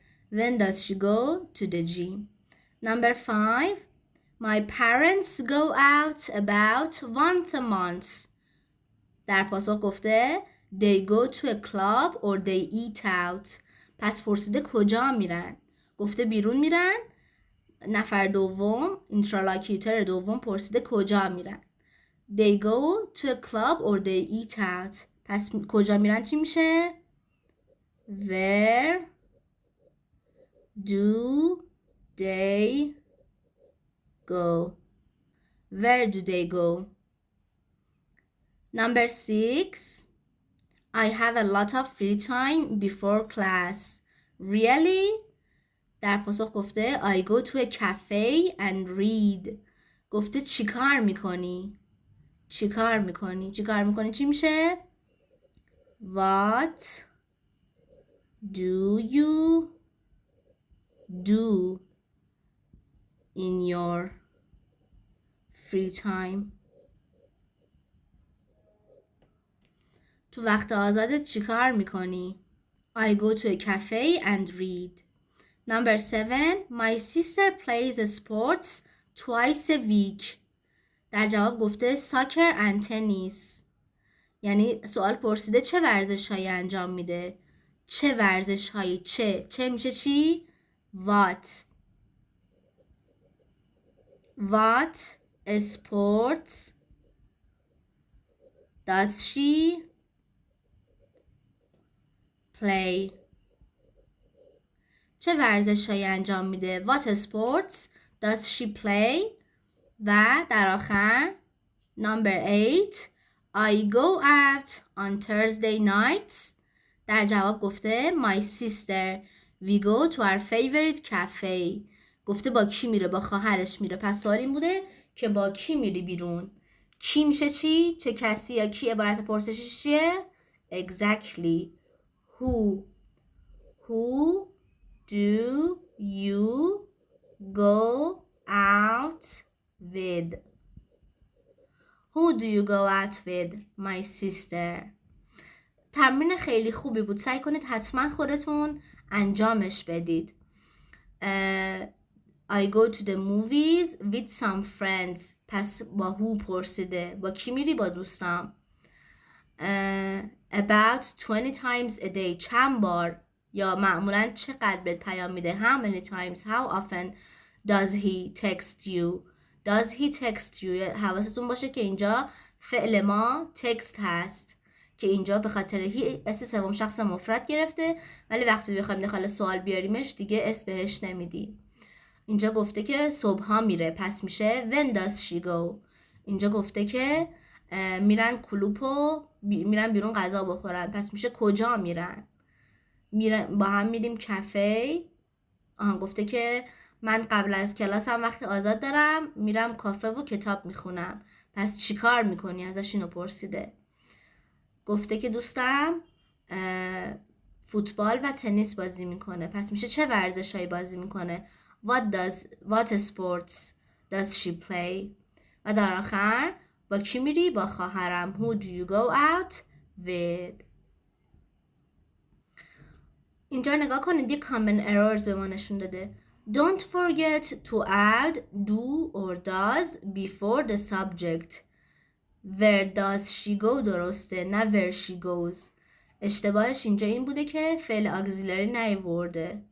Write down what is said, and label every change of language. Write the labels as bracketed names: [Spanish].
[English] When does she go to the gym? Number 5. My parents go out about once a month. [Persian] در پاسخ گفته [English] They go to a club or they eat out. [Persian] پس پرسیده کجا میرن؟ گفته بیرون میرن. نفر دوم اینترالوکیوتر دوم پرسیده کجا میرن؟ [English] They go to a club or they eat out. [Persian] پس کجا میرن چی میشه؟ [English] Where do they go? Where do they go? Number 6. I have a lot of free time before class. Really? [Persian] در پاسخ گفته [English] I go to a cafe and read. [Persian] گفته چی کار میکنی؟ چی کار میکنی؟ چی کار میکنی چی میشه؟ [English] What do you do in your free time? [Persian] تو وقت آزادت چی کار میکنی؟ [English] I go to a cafe and read. Number 7. My sister plays sports twice a week. [Persian] در جواب گفته [English] soccer and tennis. [Persian] یعنی سوال پرسیده چه ورزش هایی انجام میده؟ چه ورزش هایی؟ چه میشه چی؟ [English] What sports does she play? [Persian] چه ورزش هایی انجام میده؟ [English] What sports does she play? [Persian] و در آخر [English] Number 8. I go out on Thursday nights. [Persian] در جواب گفته [English] My sister We go to our favorite cafe. [Persian] گفته با کی میره؟ با خواهرش میره. پس سوال این بوده که با کی میری بیرون؟ کی میشه چی؟ چه کسی یا کی عبارت پرسشی چیه؟ [English] Exactly. Who do you go out with? Who do you go out with? My sister. [Persian] تمرین خیلی خوبی بود. سعی کنید حتما خودتون انجامش بدید. [English] I go to the movies with some friends. [Persian] پس با who پرسیده. با کی میری؟ با دوستام. [English] About 20 times a day. [Persian] چند بار یا معمولا چقدر بهت پیام میده؟ [English] How many times? How often does he text you? Does he text you? [Persian] حواستون باشه که اینجا فعل ما text هست که اینجا به خاطر هی اس سوم شخص مفرد گرفته، ولی وقتی بخوایم داخل سوال بیاریمش دیگه اس بهش نمیدی. اینجا گفته که صبحا میره، پس میشه when does she go. اینجا گفته که میرن کلوپو، میرن بیرون غذا بخورن، پس میشه کجا میرن. با هم میریم کافه. گفته که من قبل از کلاسم وقت آزاد دارم، میرم کافه و کتاب میخونم. پس چی کار میکنی؟ ازش اینو پرسیده. گفته که دوستم فوتبال و تنیس بازی میکنه، پس میشه چه ورزشایی بازی میکنه؟ [English] What sports does she play? [Persian] و در آخر با کی میری؟ با خواهرم. [English] Who do you go out with? [Persian] اینجا نگاه کنید یه common errors به ما نشون داده. [English] Don't forget to add do or does before the subject. Where does she go [Persian] درسته، نه [English] where she goes. [Persian] اشتباهش اینجا این بوده که فعل اگزیلری نیاورده.